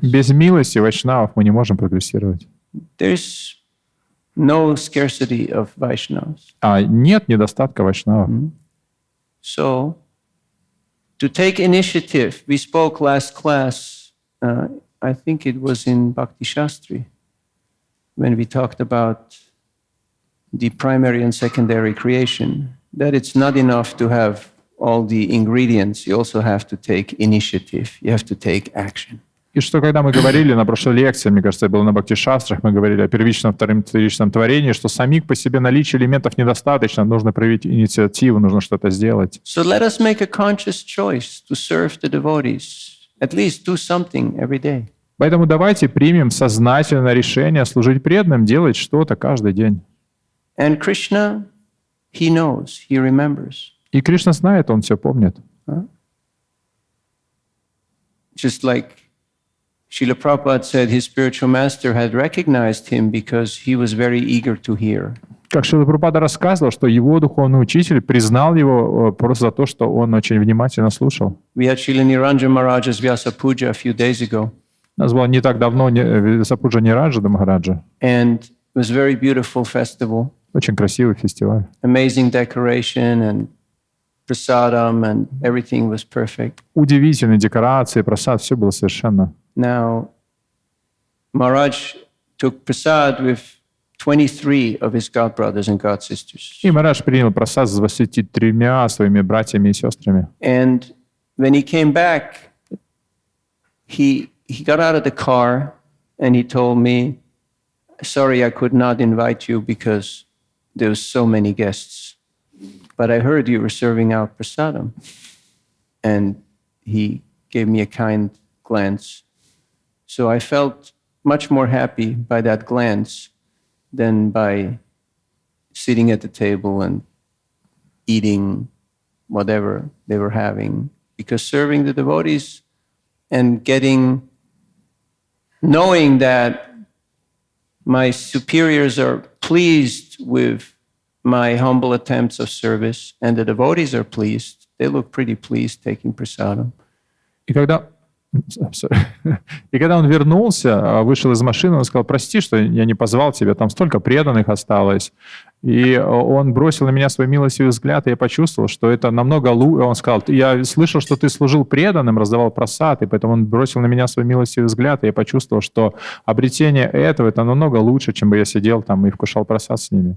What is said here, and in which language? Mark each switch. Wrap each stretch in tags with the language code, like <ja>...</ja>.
<ru>Без милости вайшнавов мы не можем прогрессировать.</ru> <en>There's no scarcity of Vaishnavas.</en> <ru>А нет недостатка вайшнавов.</ru> <en>So, to take initiative, we spoke last class, I think it was in Bhakti Shastri, when we talked about the primary and secondary creation, that it's not enough to have all the ingredients, you also have to take initiative, you have to take action.</en> <ru>И что, когда мы говорили на прошлой лекции, мне кажется, это было на Бхакти-шастрах, мы говорили о первичном, вторичном творении, что самих по себе наличия элементов недостаточно, нужно проявить инициативу, нужно что-то сделать.</ru> <en>So let us make a conscious choice to serve the devotees, at least do something every day.</en> <ru>Поэтому давайте примем сознательное решение служить преданным, делать что-то каждый день.</ru> <en>And Krishna, he knows, he remembers.</en> <ru>И Кришна знает, он все помнит.</ru> <en>Just like Srila Prabhupada said, his spiritual master had recognized him because he was very eager to hear.</en> <ru>Как Шрила Прабхупада рассказывал, что его духовный учитель признал его просто за то, что он очень внимательно слушал.</ru> <en>We had Srila Niranjan Maharaj's Vyasa Puja a few days ago.</en> <ru>У нас было не так давно Вьясапуджа Нираджа Махараджа.</ru> <en>And it was a very beautiful festival.</en> <ru>Очень красивый фестиваль.</ru> <en>Amazing decoration and prasadam and everything was perfect.</en> <ru>Удивительные декорации, прасад, все было совершенно.</ru> <en>Now, Maharaj took prasad with 23 of his god brothers and god sisters.</en> <ru>И Махарадж принял прасад с 23 своими братьями и сестрами.</ru> <en>And when he came back, he got out of the car and he told me, sorry, I could not invite you because there was so many guests. But I heard you were serving out prasadam. And he gave me a kind glance. So I felt much more happy by that glance than by sitting at the table and eating whatever they were having. Because serving the devotees and knowing that my superiors are pleased with my humble attempts of service, and the devotees are pleased. They look pretty pleased taking prasadam.</en> <ru>И когда он вернулся, вышел из машины, он сказал: прости, что я не позвал тебя, там столько преданных осталось. И он бросил на меня свой милостивый взгляд, и я почувствовал, что это намного лучше. Он сказал: я слышал, что ты служил преданным, раздавал прасад, и поэтому он бросил на меня свой милостивый взгляд, и я почувствовал, что обретение этого, это намного лучше, чем бы я сидел там и вкушал прасад с ними.</ru>